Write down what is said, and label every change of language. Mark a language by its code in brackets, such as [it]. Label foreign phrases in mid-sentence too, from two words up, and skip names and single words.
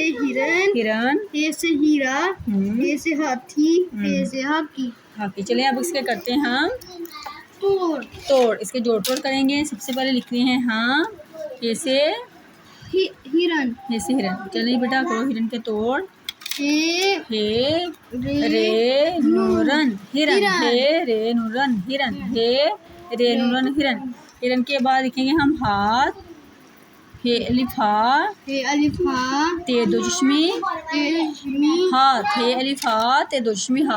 [hi] हिरन, हिरन, हे से हीरा, हे से हाथी, हे से हाकी। हाकी। चलिए अब इसके करते हैं हम तोड़। इसके जोड़ तोड़ करेंगे। सबसे पहले लिखते हैं हाँ हे से हिरन, हे से हिरन। चलिए बेटा करो हिरन के तोड़। हे रे नूरन हिरन, हे रे नूरन हिरन, हे रे नूरन हिरन। हिरन के बाद लिखेंगे हम हाथ, हे अलिफा ते दो चश्मी हाथ, हे अलिफा ते दो चश्मी हाथ।